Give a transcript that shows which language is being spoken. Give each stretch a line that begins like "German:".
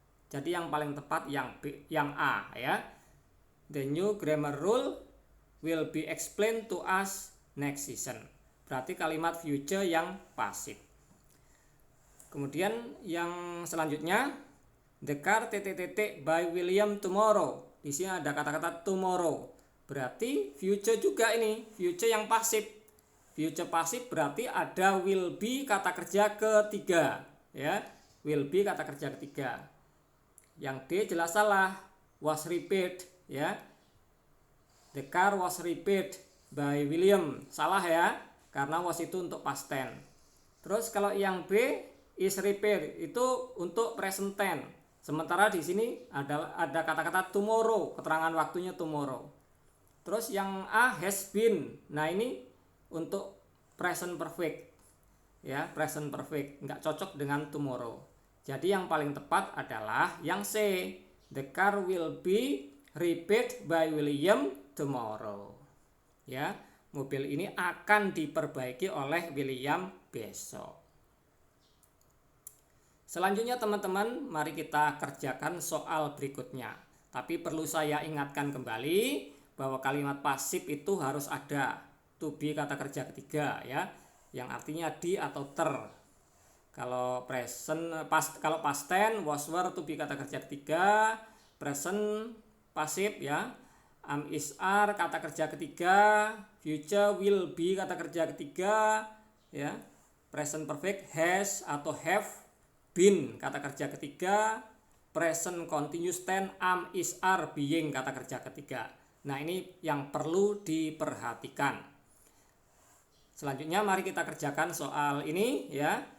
Indonesian: Jadi yang paling tepat yang B, yang A ya.
English: The new grammar rule will be explained to us next season.
Indonesian: Berarti kalimat future yang pasif. Kemudian yang selanjutnya,
English: the car by William tomorrow.
Indonesian: Di sini ada kata-kata tomorrow. Berarti future juga ini, future yang pasif. Future pasif berarti ada will be kata kerja ketiga ya. Will be kata kerja ketiga. Yang D jelas salah, was repaired ya.
English: The car was repaired by William.
Indonesian: Salah ya, karena was itu untuk past tense. Terus kalau yang B is repaired itu untuk present tense. Sementara di sini ada kata-kata tomorrow, keterangan waktunya tomorrow. Terus yang A has been. Nah, ini untuk present perfect. Ya, present perfect, enggak cocok dengan tomorrow. Jadi yang paling tepat adalah yang C.
English: The car will be repaired by William tomorrow.
Indonesian: Ya, mobil ini akan diperbaiki oleh William besok. Selanjutnya teman-teman, mari kita kerjakan soal berikutnya. Tapi perlu saya ingatkan kembali bahwa kalimat pasif itu harus ada to be kata kerja ketiga ya, yang artinya di atau ter. Kalau kalau past tense was were to be kata kerja ketiga, present pasif ya, am is are kata kerja ketiga, future will be kata kerja ketiga ya, present perfect has atau have been kata kerja ketiga, present continuous tense am is are being kata kerja ketiga. Nah, ini yang perlu diperhatikan. Selanjutnya mari kita kerjakan soal ini ya.